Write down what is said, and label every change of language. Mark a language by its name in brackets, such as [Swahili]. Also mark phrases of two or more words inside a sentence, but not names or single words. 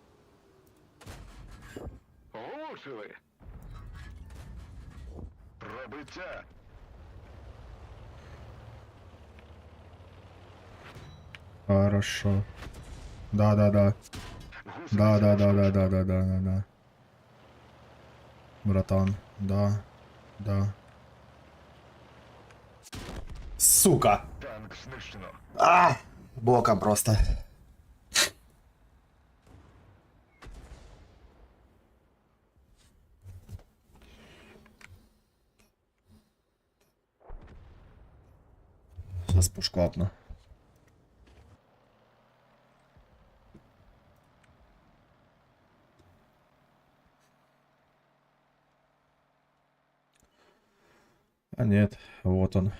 [Ukrainian] Влучили. Пробиття. [Russian] Хорошо. Да-да-да. Да-да-да-да-да-да-да-да. Братан, да. Да. Сука! [Ukrainian] Танк знищено. [Russian] А! Боком просто. Сейчас пушку апну. А нет, вот он.